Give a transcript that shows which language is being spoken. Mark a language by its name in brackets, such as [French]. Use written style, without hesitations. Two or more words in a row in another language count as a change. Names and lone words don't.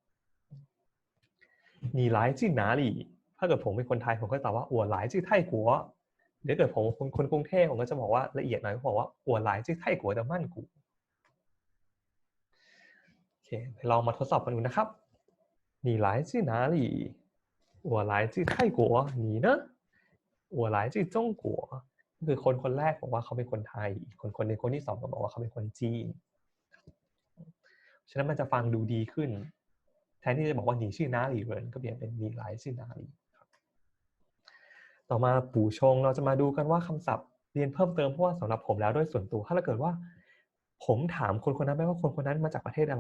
[Chinese] 你来自哪里 [Thai] ถ้าเกิดผมเป็นคนไทยผมก็ตอบว่า [Chinese] 我来自泰国 [Thai] เดี๋ยวเกิดผมคนกรุงเทพผมก็จะบอกว่าละเอียดหน่อยก็บอกว่า [Chinese] 我来自泰国 [Thai] แต่มั่นกู โอเคลองมาทดสอบกันดูนะครับ [Chinese] 你来自哪里我来自泰国你呢我来自中国 [Thai] ก็คือคนแรกบอกว่าเขาเป็นคนไทยคนหนึ่งคนที่2ก็บอกว่าเขาเป็นคนจีนฉะนั้นมันจะฟังดูดีขึ้นแทนที่จะบอกว่า [Chinese] 你是哪里人 [Thai] ก็เปลี่ยนเป็น [Chinese] 你来自哪里 [Thai] ต่อมาปู่ชงเราจะมาดูกันว่าคำศัพท์เรียนเพิ่มเติมเพราะว่าสำหรับผมแล้วด้วยส่วนตัวถ้าเกิดว่าผมถามคนนั้นไปว่าคนนั้นมาจากประเทศอะไร